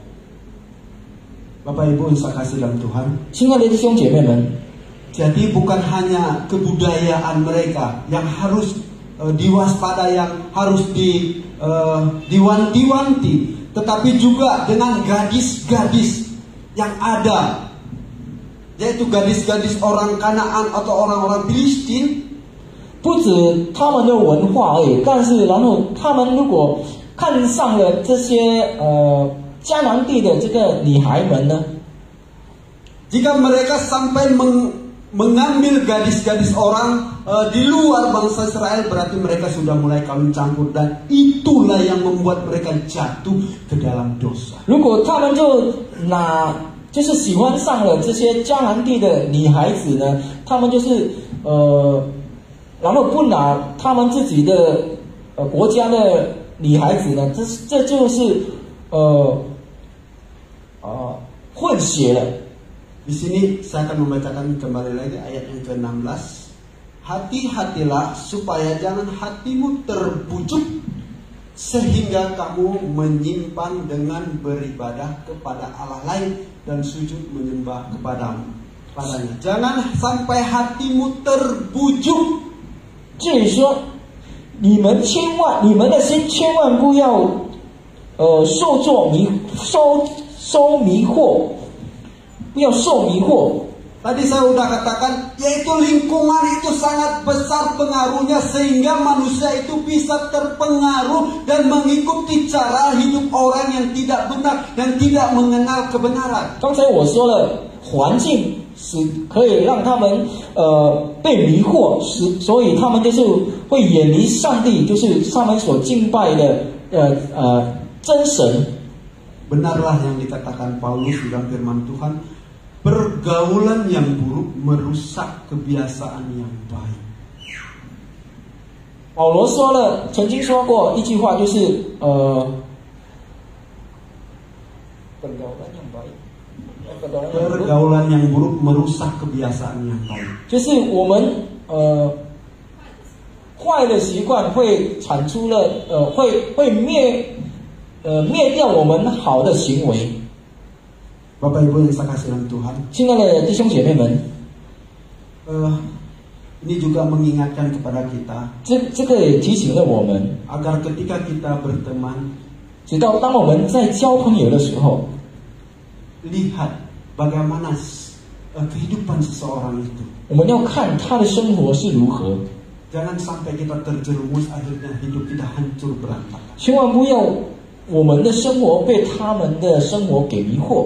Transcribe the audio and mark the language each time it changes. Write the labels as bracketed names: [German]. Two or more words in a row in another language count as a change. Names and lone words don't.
[Indonesian] Bapak Ibu yang saya kasih dalam Tuhan, [Chinese] 亲爱的弟兄姐妹们， [Indonesian] jadi bukan hanya kebudayaan mereka yang harus diwaspada, yang harus diwanti-wanti, tetapi juga dengan gadis-gadis yang ada, yaitu gadis-gadis orang Kanaan atau orang-orang Filistin. [Chinese] 不止他们的文化而已，但是然后他们如果看上了这些迦南地的这个女孩们呢， [Indonesian] Jika mereka sampai mengambil gadis-gadis orang di luar bangsa Israel, berarti mereka sudah mulai kawin campur, dan itulah yang membuat mereka jatuh ke dalam dosa. [Chinese] 如果他们就是喜欢上了这些迦南地的女孩子呢，他们就是然后不拿他们自己的国家的女孩子呢，这就是混血了。 [Indonesian] Di sini saya akan membacakan kembali lagi ayat yang ke-16. Hati-hatilah supaya jangan hatimu terbujuk sehingga kamu menyimpan dengan beribadah kepada Allah lain dan sujud menyembah padanya. Jangan sampai hatimu terbujuk. [Chinese] 至于说，你们的心千万不要受迷惑。不要受迷惑。 [Indonesian] Tadi saya sudah katakan, yaitu lingkungan itu sangat besar pengaruhnya sehingga manusia itu bisa terpengaruh dan mengikuti cara hidup orang yang tidak benar, yang tidak mengenal kebenaran. [Chinese] 刚才我说了，环境是可以让他们被迷惑，所以他们就是会远离上帝，就是他们所敬拜的真神。 [Indonesian] Benarlah yang dikatakan Paulus dalam firman Tuhan, pergaulan yang buruk merusak kebiasaan yang baik. [Chinese] 保罗曾经说过一句话，就是 [Indonesian] pergaulan yang buruk merusak kebiasaan yang baik. [Chinese] 就是我们坏的习惯会产出了会灭掉我们好的行为。 [Indonesian] Bapak Ibu yang saya kasih dalam Tuhan, [Chinese] 亲爱的弟兄姐妹们， [Indonesian] ini juga mengingatkan kepada kita, [Chinese] 这个也提醒了我们， [Indonesian] agar ketika kita berteman, [Chinese] 直到当我们在交朋友的时候， [Indonesian] lihat bagaimana kehidupan seseorang itu. [Chinese] 我们要看他的生活是如何， [Indonesian] Jangan sampai kita terjerumus akhirnya hidup kita hancur berantakan. [Chinese] 千万不要我们的生活被他们的生活给迷惑。